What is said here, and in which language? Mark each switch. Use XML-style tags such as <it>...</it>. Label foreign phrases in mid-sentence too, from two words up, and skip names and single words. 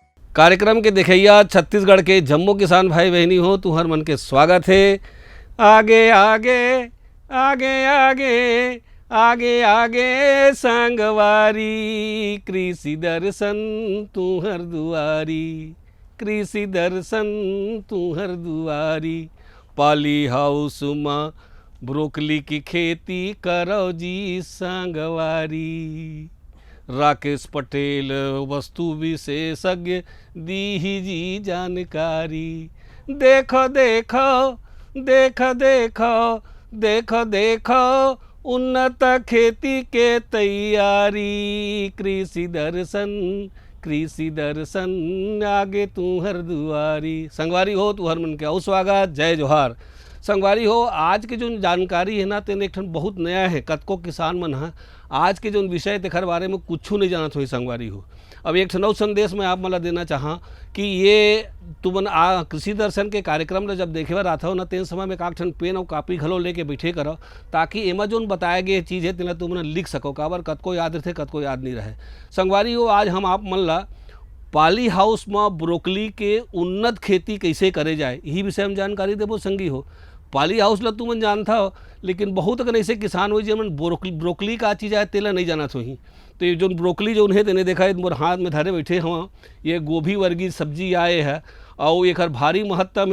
<hne>कार्यक्रम के देखैया छत्तीसगढ़ के जम्मू किसान भाई बहनी हो तू हर मन के स्वागत है। आगे आगे आगे आगे आगे आगे संगवारी कृषि दर्शन तू हर दुआरी, कृषि दर्शन तू हर दुआरी।</hne> <en>poly house</en> <hne>में ब्रोकली की खेती करो जी संगवारी। राकेश पटेल वस्तु विशेषज्ञ दी ही जी जानकारी। देखो देखो देखो देखो देखो देखो उन्नत खेती के तैयारी। कृषि दर्शन आगे तू हर दुआरी। संगवारी हो तू हर मन के स्वागत, जय जोहार। संगवारी हो, आज के जो जानकारी है ना तेने एक ठन बहुत नया है। कतको किसान मन है आज के जो विषय तेखर बारे में कुछ नहीं जानत हो। संगवारी हो, अब एक ठन संदेश मैं आप मला देना चाहा कि ये तुमन कृषि दर्शन के कार्यक्रम ला जब देखे बर आता हो ना तेन समय में एक ठन पेन और कापी घलो लेके बैठे करो, ताकि एमा जो बताए गए चीज़ है तेना तुमन लिख सको। काबर कतको याद रहे कतको याद नहीं रहे। संगवारी हो, आज हम आप मन ला</hne> <en>poly house</en> <hne>में ब्रोकली के उन्नत खेती कैसे करे जाए यही विषय में जानकारी देबो। संगी हो,</hne> <en>poly house</en> <hne>ला तुमन जानता हो, लेकिन बहुत अगर ऐसे किसान हो जिन ब्रोकली का चीज़ है तेला नहीं जाना ही। तो ये जो ब्रोकली जो उन्हें तेने देखा है मोर हाथ में धरे बैठे हम, ये गोभी वर्गीय सब्जी आए है और एक भारी महत्तम है।</hne>